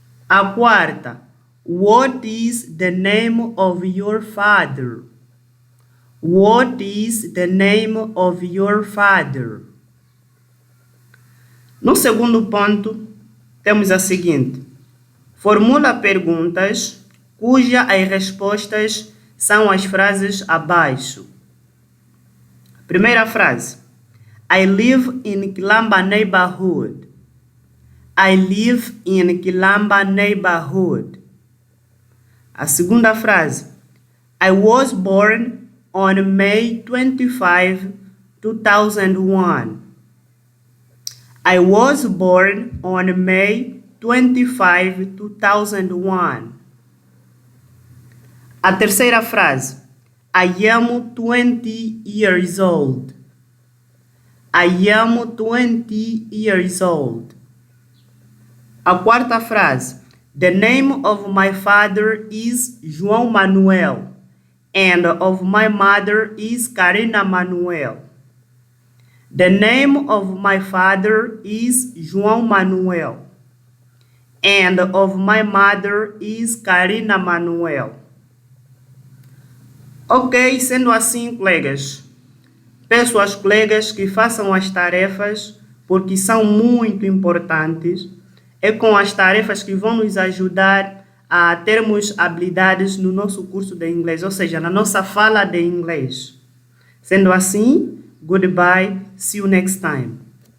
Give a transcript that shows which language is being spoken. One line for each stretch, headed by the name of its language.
Portuguese: A quarta:
English: What is the name of your father? What is the name of your father?
Portuguese: No segundo ponto, temos a seguinte: formula perguntas cujas as respostas são as frases abaixo. Primeira frase:
English: I live in Quilamba neighborhood. I live in Quilamba neighborhood.
Portuguese: A segunda frase:
English: I was born on May 25, 2001. I was born on May 25, 2001.
Portuguese: A terceira frase.
English: I am 20 years old. I am 20 years old.
Portuguese: A quarta frase.
English: The name of my father is João Manuel and of my mother is Karina Manuel. The name of my father is João Manuel and of my mother is Karina Manuel.
Portuguese: Ok, sendo assim, colegas, peço aos colegas que façam as tarefas porque são muito importantes. É com as tarefas que vão nos ajudar a termos habilidades no nosso curso de inglês, ou seja, na nossa fala de inglês. Sendo assim,
English: goodbye, see you next time.